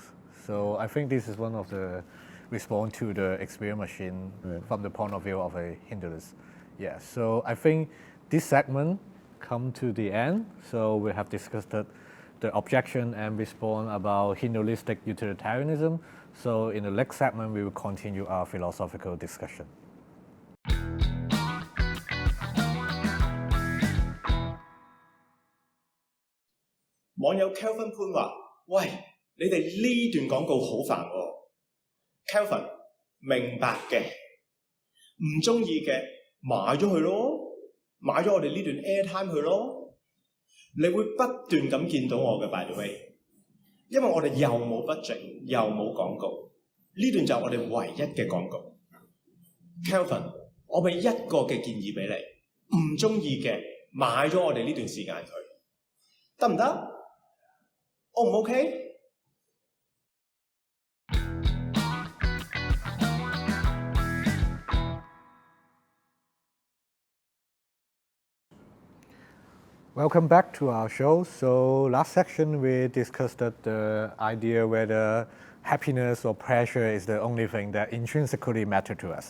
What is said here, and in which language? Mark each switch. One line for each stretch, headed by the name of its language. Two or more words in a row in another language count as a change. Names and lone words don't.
English: So I think this is one of the response to the experience machine from the point of view of a Hinduist. Yeah, so I think this segment come to the end. So we have discussed the objection and response about Hinduistic utilitarianism. So in the next segment, we will continue our philosophical discussion.
Cantonese: 網友 Kelvin 潘話：喂，你哋呢段廣告好煩喎。Kelvin 明白嘅，唔中意嘅買咗佢咯，買咗我哋呢段 airtime 佢咯。你會不斷咁見到我嘅
English: by the way，
Cantonese: 因為我哋又冇 budget， 又冇廣告，呢段就係我哋唯一嘅廣告。Kelvin， 我俾一個嘅建議俾你，唔中意嘅買咗我哋呢段時間佢，得唔得？ O 唔 OK？
English: Welcome back to our show. So last section we discussed the idea whether happiness or pleasure is the only thing that intrinsically matter to us.